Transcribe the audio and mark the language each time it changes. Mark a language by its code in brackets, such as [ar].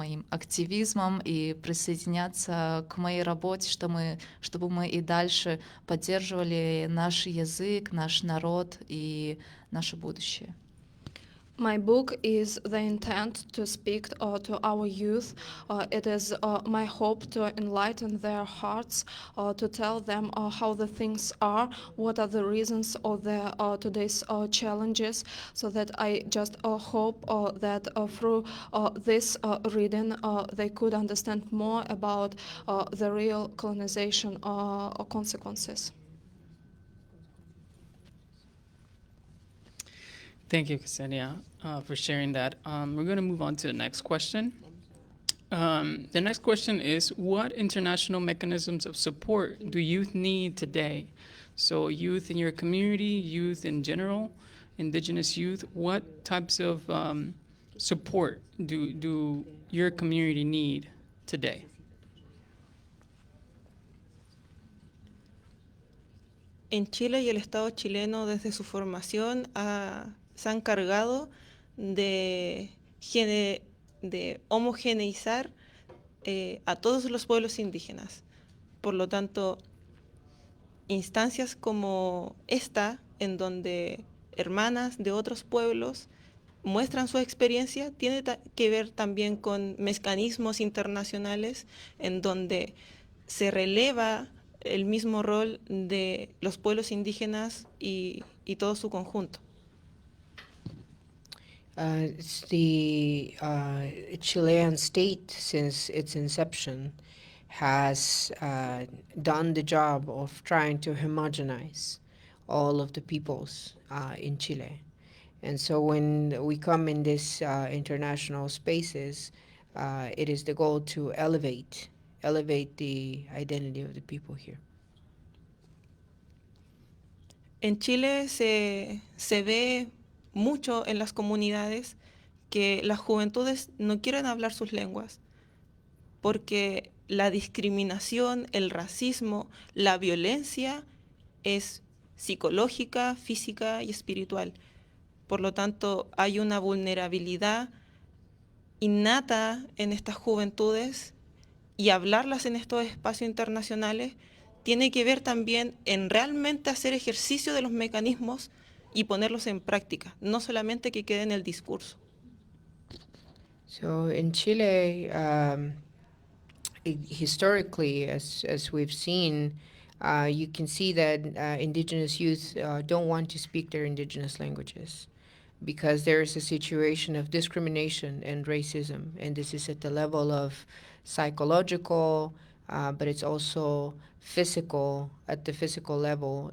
[ru] активизмом и присоединятся к моей работе, чтобы мы и дальше поддерживали наш язык, наш народ и наше будущее. [en] My book is the intent to speak to our youth. It is my hope to enlighten their hearts, to tell them how the things are, what are the reasons of the today's challenges, so that I just hope that through this reading they could understand more about the real colonization consequences. Thank you, Ksenia, for sharing that. We're going to move on to the next question. The next question is, what international mechanisms of support do youth need today? So youth in your community, youth in general, Indigenous youth, what types of support do your community need today? [es] En Chile y el Estado chileno desde su formación se han encargado de, de homogeneizar a todos los pueblos indígenas. Por lo tanto, instancias como esta, en donde hermanas de otros pueblos muestran su experiencia, tiene que ver también con mecanismos internacionales en donde se releva el mismo rol de los pueblos indígenas y todo su conjunto. [en] It's the Chilean state, since its inception, has done the job of trying to homogenize all of the peoples in Chile. And so when we come in these international spaces, it is the goal to elevate the identity of the people here. [es] En Chile se ve mucho en las comunidades que las juventudes no quieren hablar sus lenguas, porque la discriminación, el racismo, la violencia es psicológica, física y espiritual. Por lo tanto, hay una vulnerabilidad innata en estas juventudes y hablarlas en estos espacios internacionales tiene que ver también en realmente hacer ejercicio de los mecanismos y ponerlos en práctica, no solamente que quede en el discurso. [en] So in Chile, historically, as we've seen, you can see that indigenous youth don't want to speak their indigenous languages because there is a situation of discrimination and racism, and this is at the level of psychological, but it's also physical, at the physical level.